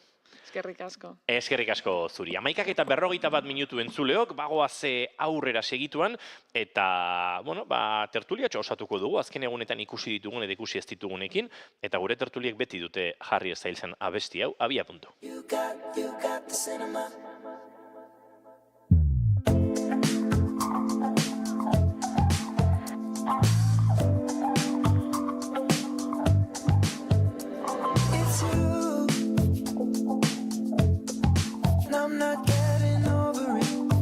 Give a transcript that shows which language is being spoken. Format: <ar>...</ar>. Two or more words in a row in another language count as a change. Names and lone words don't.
<eu>Eskerrik asko. Eskerrik asko zuri. 11:41 minutu entzuleok, bagoaz aurrera segituan, eta, tertuliatxo osatuko dugu, azken egunetan ikusi ditugun eta ikusi ez ditugunekin, eta gure tertuliek beti dute Harry Stylesen abesti hau, abia puntu.</eu> <en>You got the cinema. It's you, and I'm not getting over it.</en>